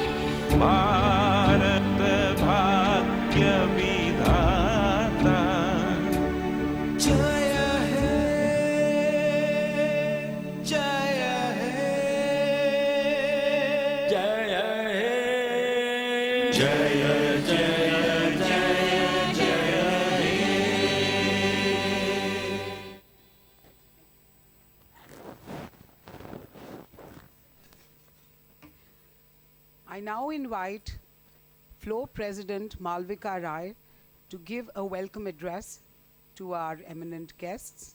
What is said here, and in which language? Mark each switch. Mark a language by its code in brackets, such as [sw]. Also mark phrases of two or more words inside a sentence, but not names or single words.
[bn] ভারত ভাগ্য বিধাতা জয় হে জয় হে জয় হে জয় জয় জয় জয় হে [en] I now invite Flo President Malvika Rai to give a welcome address to our eminent guests.